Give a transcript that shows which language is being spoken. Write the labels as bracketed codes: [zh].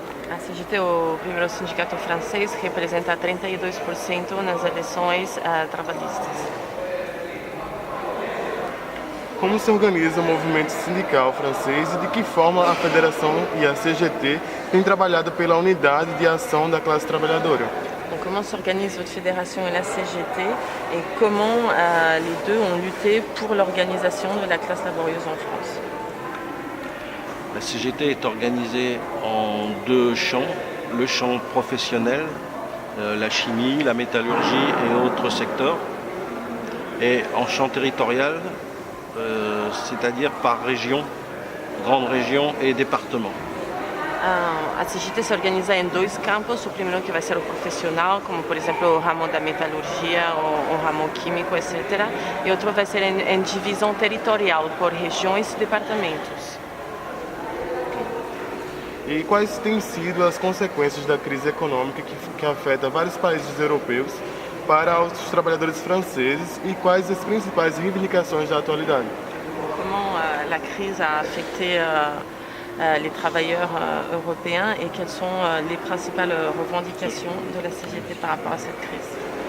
[pt] A CGT, o primeiro sindicato francês, representa 32% nas eleições trabalhistas. Como se organiza o movimento sindical francês e de que forma a Federação e a CGT têm trabalhado pela unidade de ação da classe trabalhadora? [fr] Donc, comment s'organise votre fédération et la CGT et comment les deux ont lutté pour l'organisation de la classe laborieuse en France? La CGT est organisée en deux champs, le champ professionnel, la chimie, la métallurgie et autres secteurs, et en champ territorial, c'est-à-dire par région, grande région et département. [pt] A CGT se organiza em dois campos, o primeiro que vai ser o profissional, como por exemplo o ramo da metalurgia, o ramo químico, etc. E outro vai ser em divisão territorial, por regiões e departamentos. E quais têm sido as consequências da crise econômica que afeta vários países europeus para os trabalhadores franceses e quais as principais reivindicações da atualidade? [fr] Comment la crise a affecté les travailleurs européens et quelles sont les principales revendications de la CGT par rapport à cette crise?